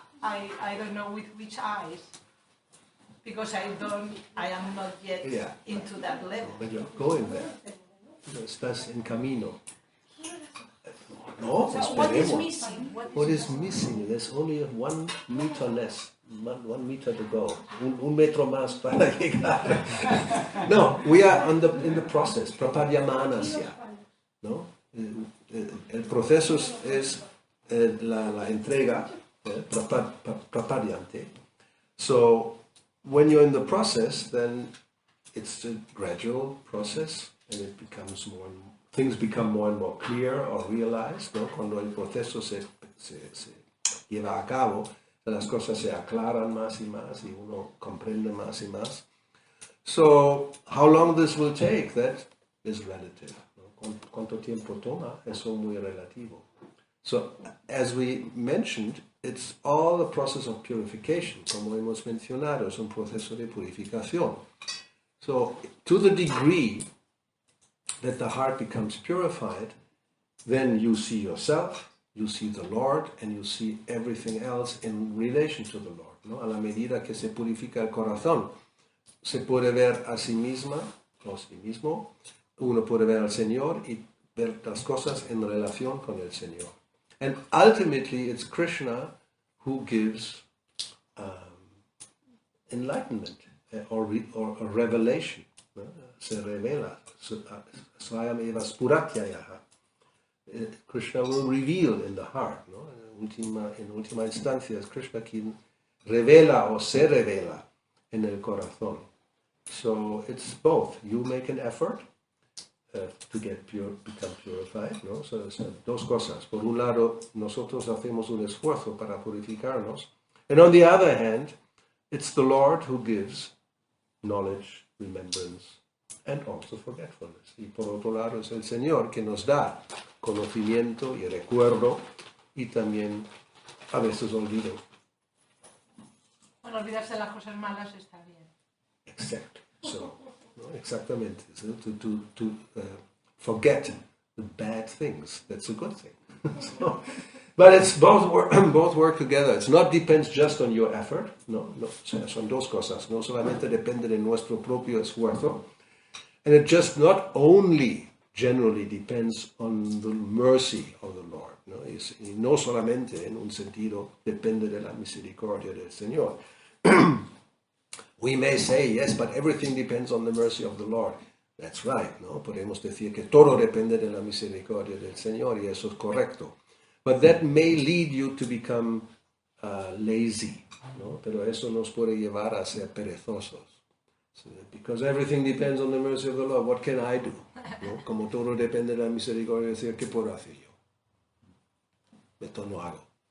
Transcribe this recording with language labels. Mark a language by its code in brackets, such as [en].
[en] I don't know with which eyes, because I am not yet into that level. But you're going there. [es] Estás en camino. [en] No, so what is missing? What is missing? There's only 1 meter less, 1 meter to go. [es] Un metro más para llegar. No, [en] we are in the process. [es] Prapadyamanasya. No? El proceso es la entrega, prapadyante. [en] So when you're in the process, then it's a gradual process, and it becomes things become more and more clear or realized, ¿no? [es] Cuando el proceso se lleva a cabo, las cosas se aclaran más y más, y uno comprende más y más. [en] So how long this will take, that is relative. [es] ¿Cuánto tiempo toma? Eso muy relativo. [en] So, as we mentioned, it's all a process of purification, [es] como hemos mencionado, es un proceso de purificación. [en] So, to the degree that the heart becomes purified, then you see yourself, you see the Lord, [es] and you see everything else in relation to the Lord, ¿no? A la medida que se purifica el corazón, se puede ver a sí misma, o sí mismo, uno puede ver al Señor y ver las cosas en relación con el Señor. [en] And ultimately it's Krishna who gives enlightenment or revelation. ¿No? [es] Se revela. [en] Swayam eva spuratyayaha. Krishna will reveal in the heart. ¿No? [es] En última instancia es Krishna quien revela o se revela en el corazón. [en] So it's both. You make an effort to become purified, ¿no? [es] So, dos cosas. Por un lado, nosotros hacemos un esfuerzo para purificarnos. [en] And on the other hand, it's the Lord who gives knowledge, remembrance, and also forgetfulness. [es] Y por otro lado es el Señor que nos da conocimiento y recuerdo y también a veces olvido. Bueno, olvidarse de las cosas malas está bien. Exacto. So, no, exactamente. [en] So, to forget the bad things. That's a good thing. So, but it's both work together. It's not depends just on your effort. [es] No. Son dos cosas. No solamente depende de nuestro propio esfuerzo. [en] And it just not only generally depends on the mercy of the Lord. [es] No, y no solamente en un sentido depende de la misericordia del Señor. [en] We may say, yes, but everything depends on the mercy of the Lord. That's right, ¿no? [es] Podemos decir que todo depende de la misericordia del Señor y eso es correcto. [en] But that may lead you to become lazy, ¿no? [es] Pero eso nos puede llevar a ser perezosos. [en] So, because everything depends on the mercy of the Lord, what can I do? ¿No? [es] Como todo depende de la misericordia del Señor, ¿qué puedo hacer yo? Esto no hago.